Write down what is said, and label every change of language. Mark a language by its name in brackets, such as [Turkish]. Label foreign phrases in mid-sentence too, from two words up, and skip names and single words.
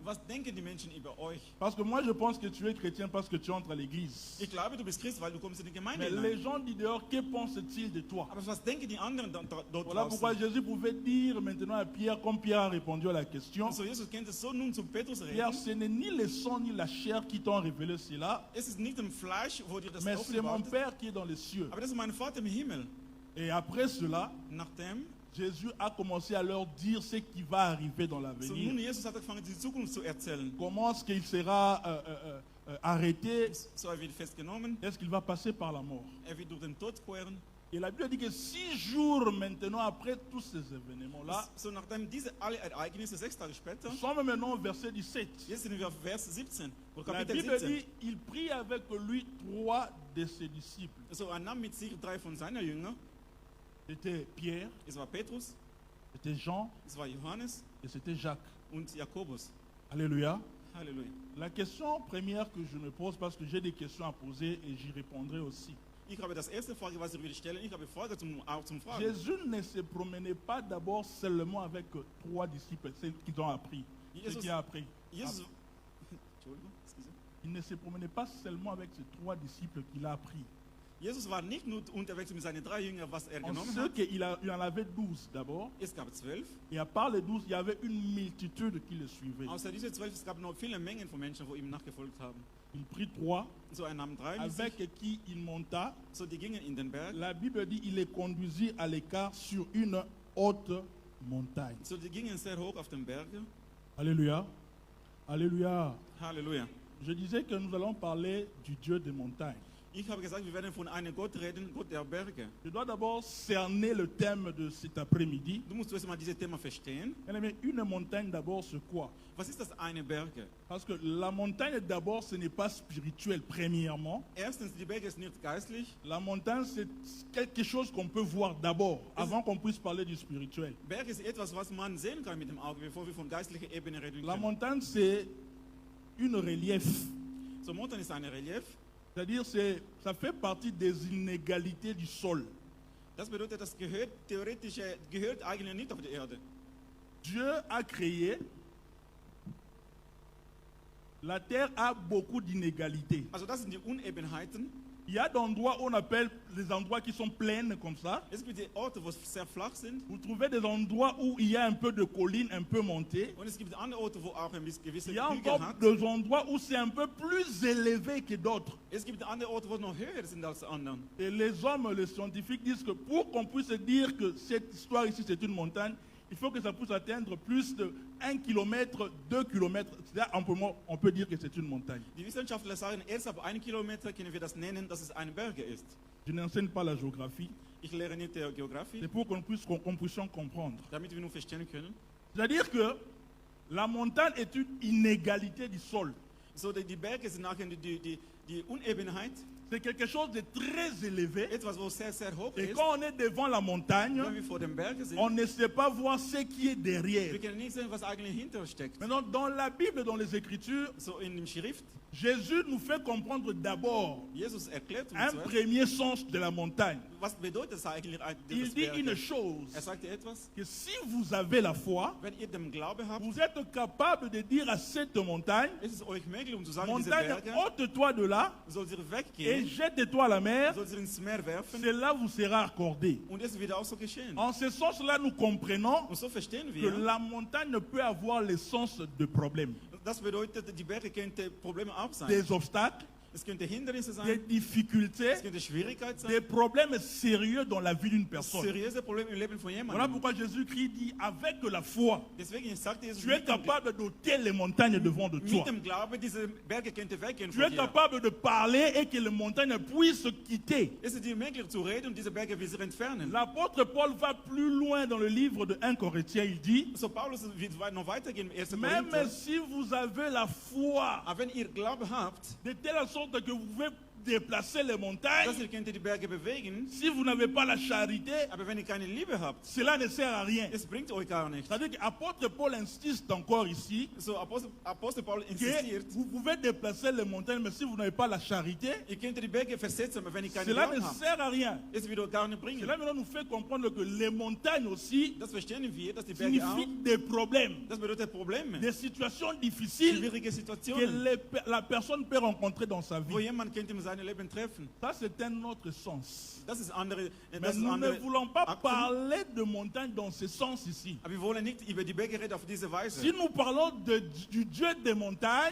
[German] Was denken die Menschen über euch? [French] Parce que moi, je pense que tu es chrétien parce que tu entres à l'église. [German] Ich glaube, du bist Christ, weil du kommst in die Gemeinde [French] Mais [German] hinein. [French] les gens du dehors, que pensent-ils de toi? [German] Aber was denken die anderen dort [French] Voilà pourquoi [German] draußen? [French] Jésus pouvait dire maintenant à Pierre, comme Pierre a répondu à la question, [German] So, Jesus könnte so nun zu Petrus [French] Pierre, [German] reden. [French] ce n'est ni le sang ni la chair qui t'ont révélé cela, [German] Es ist nicht im Fleisch, wo dir das [French] mais c'est mon [German] offenbart ist, [French] Père qui est dans les cieux. [German] aber das ist mein Vater im Himmel. [French] Et après cela, [German] Nachdem, [French] Jésus a commencé à leur dire ce qui va arriver dans [German] so [French] l'avenir. [German] nun Jesus hat angefangen, die Zukunft zu erzählen. [French] Comment est-ce qu'il sera arrêté? [German] So, er wird festgenommen, [French] Est-ce qu'il va passer par la mort? [German] wird durch den Tod queren. [French] Et la Bible dit que 6 jours maintenant après tous ces événements-là, [German] So, nachdem diese alle Ereignisse, 6 Tage später, [French] nous sommes maintenant au verset 17. [German] jetzt sind wir auf Vers 17, oder [French] La [German] Kapitel [French] Bible [German] 17. [French] dit, il prit avec lui 3 de ses disciples. [German] So, er nahm mit sich 3 von seinen Jüngern. [French] C'était Pierre, [German] Es war Petrus, [French] c'était Jean [German] es war Johannes [French] et c'était Jacques. [German] und Jakobus. [French] Alléluia. [German] Halleluja. [French] La question première que je me pose, parce que j'ai des questions à poser et j'y répondrai aussi. [German] Ich habe das erste Frage, was ich würde stellen. Ich habe Frage auch zum Fragen. [French] Jésus ne se promenait pas d'abord seulement avec 3 disciples, ceux qu'ils ont appris. Ceux [German] Jesus, [French] qui a appris. [German] Jesus, Entschuldigung, [French] excuse. Il ne se promenait pas seulement avec ces 3 disciples qu'il a appris. [German] Jesus war nicht nur unterwegs mit seinen 3 Jüngern, was er [French] On [German] genommen [French] sait [German] hat. [French] qu'il en avait 12 d'abord. [German] Es gab 12. [French] Et à part les 12, il y avait une multitude qui le suivait. [German] Außer diese 12, es gab noch viele Mengen von Menschen, die ihm nachgefolgt haben. [French] Il prit 3 [German] So, er nahm 3 mit sich. [French] avec qui il monta. [German] So, die gingen in den Berg. [French] La Bible dit il les conduisit à l'écart sur une haute montagne. [German] So, die gingen sehr hoch auf den Berg. [French] Alléluia. Alléluia. [German] Halleluja. [French] Je disais que nous allons parler du Dieu des montagnes. [German] Ich habe gesagt, wir werden von einem Gott reden, Gott der Berge. [French] Je dois d'abord cerner le thème de cet après-midi. [German] Du musst zuerst mal dieses Thema verstehen. [French] Mais une montagne d'abord, c'est quoi? [German] Was ist das eine Berge? [French] Parce que la montagne d'abord, ce n'est pas spirituel, premièrement. [German] Erstens, die Berge ist nicht geistlich. [French] La montagne, c'est quelque chose qu'on peut voir d'abord, avant qu'on puisse parler du spirituel. [German] Berg ist etwas, was man sehen kann mit dem Auge, bevor wir von geistlicher Ebene reden [French] La [German] können. [French] montagne, c'est une relief. [German] So, Montagne ist ein Relief. [French] C'est-à-dire, ça fait partie des inégalités du sol. [German] Das bedeutet, das gehört eigentlich nicht auf die Erde. [French] Dieu a créé, la terre a beaucoup d'inégalités. [German] Also das sind die Unebenheiten. [French] Il y a d'endroits où on appelle les endroits qui sont plaines comme ça. [German] Es gibt die Orte, wo es sehr flach sind. [French] Vous trouvez des endroits où il y a un peu de collines un peu montées. [German] Und es gibt andere Orte, wo auch ein gewisse [French] Il y a [German] Hügel [French] encore [German] hat. [French] des endroits où c'est un peu plus élevé que d'autres. [German] Es gibt andere Orte, wo noch höher sind als anderen. [French] Et les hommes, les scientifiques disent que pour qu'on puisse dire que cette histoire ici c'est une montagne, il faut que ça puisse atteindre plus de 1 km, 2 km. On peut dire que c'est une montagne. [German] Die Wissenschaftler sagen, erst ab 1 Kilometer können wir das nennen, dass es eine Berge ist. [French] Je n'enseigne pas la géographie. [German] Ich lehre nicht Geografie, [French] C'est pour qu'on puisse comprendre. [German] damit wir nur verstehen können. [French] C'est-à-dire que la montagne est une inégalité du sol. [German] So, die Berge sind nachher die Unebenheit, [French] C'est quelque chose de très élevé. [German] etwas, wo sehr, sehr hoch [French] Et [German] ist. [French] quand on est devant la montagne, [German] Wenn wir vor dem Berg sind, [French] on ne sait pas voir ce qui est derrière. [German] wir können nicht sehen, was eigentlich hinter steckt. [French] Maintenant, dans la Bible, dans les Écritures, [German] So in dem Schrift, [French] Jésus nous fait comprendre d'abord [German] Jesus erklärt uns [French] un [German] zuerst, [French] premier sens de la montagne. [German] was bedeutet das eigentlich [French] Il [German] das [French] dit une [German] Berge. [French] chose, [German] Er sagte etwas, [French] que si vous avez la foi, [German] wenn ihr den Glaube habt, [French] vous êtes capable de dire à cette montagne, [German] ist es euch möglich, um zu sagen, diese [French] montagne, [German] Berge, [French] ôte-toi de là [German] soll sie [French] et [German] weggehen, [French] jette-toi à la mer, [German] soll sie ins Meer werfen, [French] cela vous sera accordé. [German] und es wird auch so geschehen. [French] En ce sens-là, nous comprenons [German] Und so verstehen [French] que [German] wir, [French] la montagne ne peut avoir le sens de problème, [German] das bedeutet, die Berge könnte Probleme auch sein. [French] des obstacles, [German] Es könnte Hindernisse [French] des [German] sein, [French] difficultés, [German] es könnte Schwierigkeit sein, [French] des problèmes sérieux dans la vie d'une personne. [German] seriöse Probleme im Leben von [French] Voilà [German] jemandem. [French] pourquoi Jésus-Christ dit, avec la foi, [German] Deswegen sagte Jesus, [French] tu es capable d'ôter les montagnes devant de toi. [German] mit dem Glaube, diese Berge könnte weggehen [French] Tu [German] von [French] es [German] dir. [French] capable de parler et que les montagnes puissent quitter. [German] Es ist dir möglich zu reden und diese Berge will sich entfernen. [French] L'apôtre Paul va plus loin dans le livre de 1 Corinthiens. Il dit, [German] So Paulus wird noch weitergehen im 1. [French] même [German] Korinther. [French] si vous avez la foi [German] Aber wenn ihr Glaube habt, [French] de telle sorte que vous pouvez déplacer les montagnes, [German] dass ihr könnt die Berge bewegen, [French] si vous n'avez pas la charité, [German] aber wenn ihr keine Liebe habt, [French] cela ne sert à rien. [German] es bringt euch gar nichts. [French] C'est-à-dire qu'apôtre Paul insiste encore ici [German] So, Apostel Paul [French] que [German] insistiert, [French] vous pouvez déplacer les montagnes, mais si vous n'avez pas la charité, [German] ihr könnt die Berge versetzen, aber wenn ihr keine [French] cela ne [German] Glauben habt, [French] sert à rien. [German] es wird euch gar nicht bringen. [French] Cela maintenant nous fait comprendre que les montagnes aussi [German] Das verstehen wir, dass die Berge auch, [French] signifient des problèmes, [German] das bedeutet Probleme, [French] des situations difficiles [German] schwierige [French] que [German] Situationen, [French] la personne peut rencontrer dans sa [German] wo [French] vie. [German] jemand könnte in seinem Leben treffen. [French] Ça, c'est un autre sens. [German] Das ist andere, [French] Mais [German] das ist [French] nous ne [German] andere [French] voulons pas [German] Akten. [French] parler de montagnes dans ce sens ici. [German] Aber wir wollen nicht über die Berge reden auf diese Weise. [French] Si nous parlons du Dieu des montagnes,